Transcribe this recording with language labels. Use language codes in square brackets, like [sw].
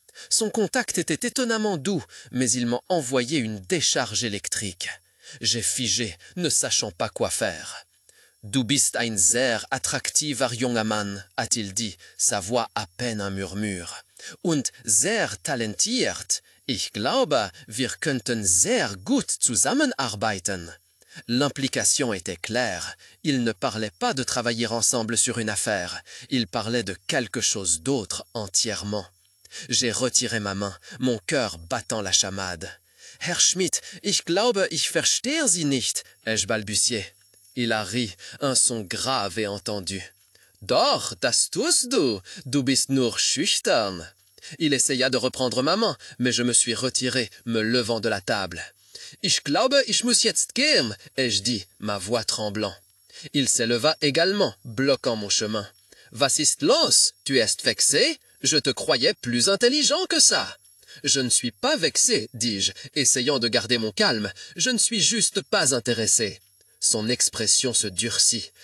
[fr] Son contact était étonnamment doux, mais il m'a envoyé une décharge électrique. J'ai figé, ne sachant pas quoi faire. [de] Du bist ein sehr attraktiver junger Mann, [fr] a-t-il dit, sa voix à peine un murmure. [de] Und sehr talentiert. Ich glaube, wir könnten sehr gut zusammenarbeiten. [fr] L'implication était claire. Ils ne parlaient pas de travailler ensemble sur une affaire. Ils parlaient de quelque chose d'autre entièrement. J'ai retiré ma main, mon cœur battant la chamade. [de] « Herr Schmidt, ich glaube, ich verstehe Sie nicht » [fr] ai-je balbutié. Il a ri, un son grave et entendu. « [de] Doch, das tust du, du bist nur schüchtern. [fr] » Il essaya de reprendre ma main, mais je me suis retiré, me levant de la table. [de] « Ich glaube, ich muss jetzt gehen » [fr] ai-je dit, ma voix tremblant. Il s'éleva également, bloquant mon chemin. « [de] Was ist los? [fr] Tu es vexé? Je te croyais plus intelligent que ça. » Je ne suis pas vexé, dis-je, essayant de garder mon calme. Je ne suis juste pas intéressé. Son expression se durcit.